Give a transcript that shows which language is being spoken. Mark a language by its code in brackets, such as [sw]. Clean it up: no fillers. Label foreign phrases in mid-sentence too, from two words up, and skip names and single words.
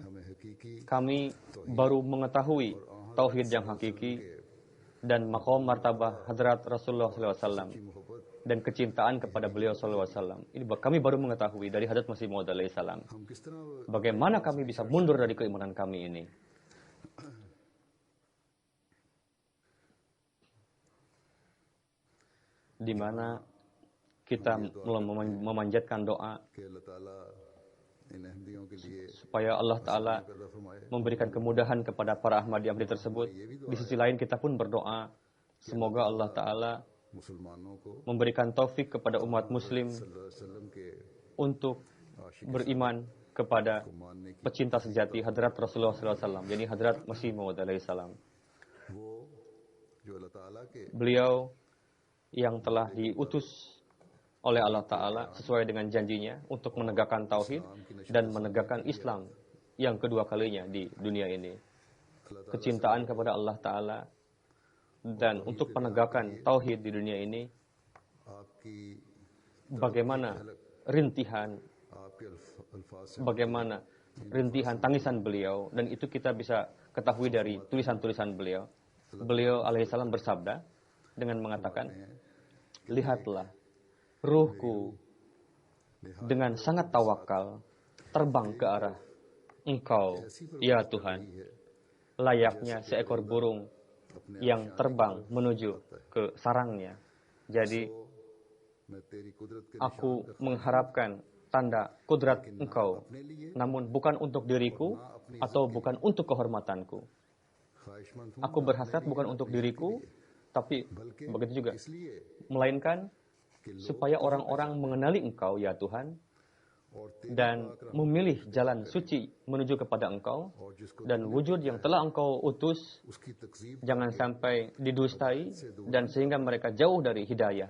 [ur] ہمیں حقیقی [id] kami baru mengetahui tauhid yang hakiki dan maqam martabah Hadrat Rasulullah SAW [ur] मोहब्बत [id] dan kecintaan kepada beliau SAW. Ini kami baru mengetahui dari Hadrat Masih Maud salam. [ur] ہم کس طرح [id] Bagaimana kami bisa mundur dari keimanan kami ini? Di mana kita memanjatkan doa [ur] کہ اللہ تعالیٰ ان احمدیوں کے لیے [id] supaya Allah Ta'ala [ur] پیدا فرمائے [id] memberikan kemudahan kepada para Ahmadi tersebut. Di sisi lain kita pun berdoa semoga Allah Ta'ala [ur] مسلمانوں کو [id] memberikan taufik kepada umat muslim [ar] صلی اللہ علیہ وسلم [ur] के [id] untuk beriman kepada [ur] ماننے کی [id] pecinta sejati Hadrat Rasulullah SAW, yakni Hadrat Masih Maud salam. [ur] وہ جو اللہ تعالیٰ کے [id] Beliau yang telah diutus oleh Allah Ta'ala sesuai dengan janjinya untuk menegakkan tauhid dan menegakkan Islam yang kedua kalinya di dunia ini. [ur] اللہ تعالیٰ [id] Kecintaan kepada Allah Ta'ala dan untuk penegakan tauhid di dunia ini, [ur] आपकी [id] bagaimana rintihan, [ur] آپ کے الفاظ سے [id] bagaimana rintihan tangisan beliau, dan itu kita bisa ketahui dari tulisan-tulisan beliau. Beliau alaihissalam bersabda dengan mengatakan, lihatlah, ruhku dengan sangat tawakal terbang ke arah Engkau, ya Tuhan, layaknya seekor burung yang terbang menuju ke sarangnya. Jadi [ur] میں تیری قدرت کے [id] aku mengharapkan tanda kudrat Engkau, [ur] اپنے لیے [id] namun bukan untuk diriku atau bukan untuk kehormatanku. [ur] خواہشمند ہوں [id] Aku berhasrat bukan untuk diriku, tapi [ur] बल्कि [id] begitu juga, [ur] इसलिए [id] melainkan supaya orang-orang mengenali Engkau, ya Tuhan, dan memilih jalan suci menuju kepada Engkau, dan wujud yang telah Engkau utus jangan sampai didustai dan sehingga mereka jauh dari hidayah.